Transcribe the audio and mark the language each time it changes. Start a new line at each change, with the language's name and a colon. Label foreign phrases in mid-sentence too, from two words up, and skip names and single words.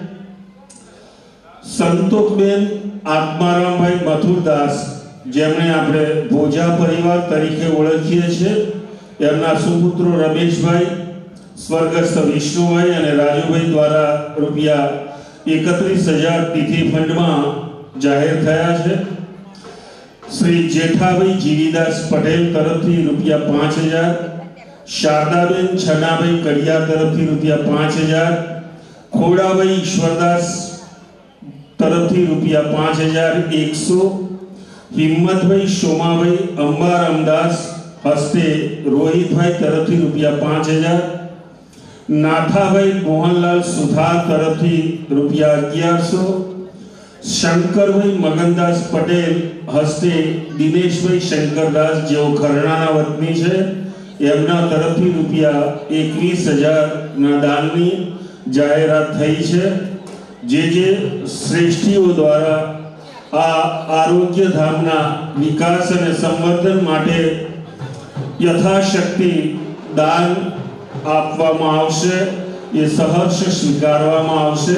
Gujarati: સંતોષબેન આત્મારામભાઈ મથુરદાસ જેમણે આપણે ભોજા પરિવાર તરીકે ઓળખીએ છીએ એમના સુપુત્રો રમેશભાઈ સ્વર્ગસ્થ વિષ્ણુભાઈ અને રાજુભાઈ દ્વારા ₹31,000 તિથિ ફંડમાં જાહેર થયા છે। શ્રી જેઠાભાઈ જીવીદાસ પટેલ તરફથી ₹5,000, શારદાબેન છનાભાઈ કડિયા તરફથી ₹5,000, ખોડાભાઈ ઈશ્વરદાસ તરફથી ₹5,100, હિમ્મતભાઈ સોમાભાઈ અંબારામદાસ હસ્તે રોહિતભાઈ તરફથી ₹5,000, નાથાભાઈ મોહનલાલ સુથાર તરફથી ₹1,100, શંકરભાઈ મગનદાસ પટેલ હસ્તે દિનેશભાઈ શંકરદાસ જો ખરણાના વતની હૈ એમના તરફથી ₹21,000 ના દાનની જાહેરાત થઈ હૈ। જે શ્રેષ્ઠીઓ દ્વારા આ આરોગ્ય ધામના વિકાસ ઔર સંવર્ધન માટે યથાશક્તિ દાન આપવામાં આવશે યે સહર્ષ સ્વીકારવામાં આવશે।